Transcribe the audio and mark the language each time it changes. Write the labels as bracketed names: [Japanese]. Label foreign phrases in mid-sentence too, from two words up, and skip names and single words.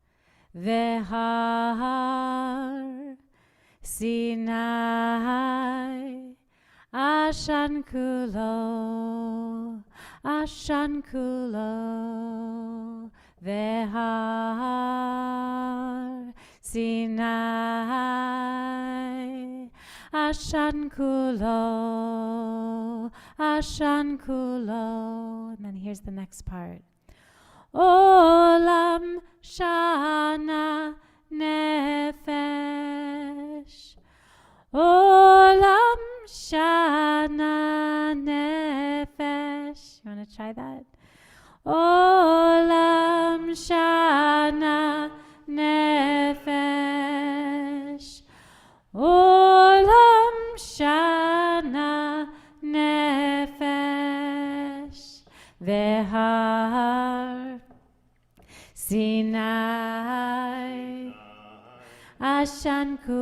[Hebrew] והר סיני עשן כולו, עשן כולו, והר סיני עשן כולו, עשן כולו. [English] And then here's the next part. [Hebrew] עולם שנה נפש, עולם שנה נפש. [English] You want to try that? [Hebrew] עולם שנה נפש, עולם שנה נפש, והר סיני עשן